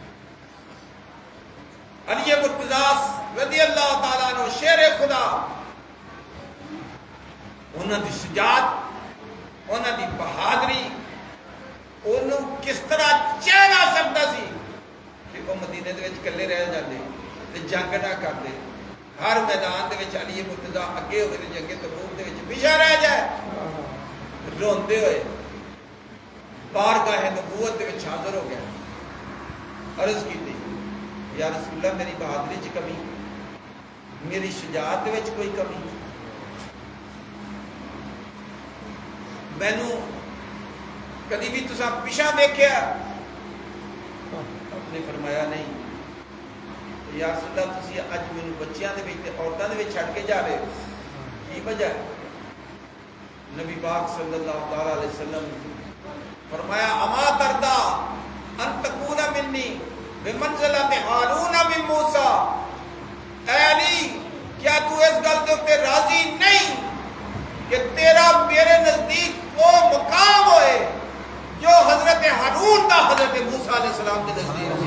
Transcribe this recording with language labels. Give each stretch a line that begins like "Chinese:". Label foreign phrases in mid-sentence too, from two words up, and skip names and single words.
Punjabi: علی مرتضیٰ
Arabic: رضی اللہ تعالیٰ عنہ
Punjabi: شیر خدا انہاں دی شجاعت انہاں دی بہادری انہوں کس طرح چین آ سکتا سی کہ وہ مدینے دے وچ کلے رہ جاندے تے جنگ نہ کردے ہر میدان دے وچ علی مرتضیٰ اگے ہوئے تے جنگ تبوک دے وچ پیچھے رہ جائے روندے ہوئے بارگاہ نبوت دے وچ حاضر ہو گیا. عرض کی تھی
Arabic: یا رسول اللہ
Punjabi: میری بہادری چ کمی, میری شجاعت دے وچ کوئی کمی, مینوں کدی بھی تساں پیچھا دیکھیا؟ آپ نے فرمایا نہیں.
Arabic: یا رسول اللہ
Punjabi: تسی اج مینوں بچیاں دے وچ تے عورتاں دے وچ چھڈ کے جا رہے ہو, کی وجہ ہے؟
Arabic: نبی پاک صلی اللہ تعالی علیہ وسلم فرمایا اما تردا ان تکون منی بمنزلۃ ہارون من موسیٰ.
Urdu: اے علی کیا تو اس گل کے اوپر راضی نہیں کہ تیرا میرے نزدیک وہ مقام ہوئے جو حضرت ہارون کا حضرت موسیٰ
Arabic: علیہ السلام
Urdu: کے نزدیک ہے.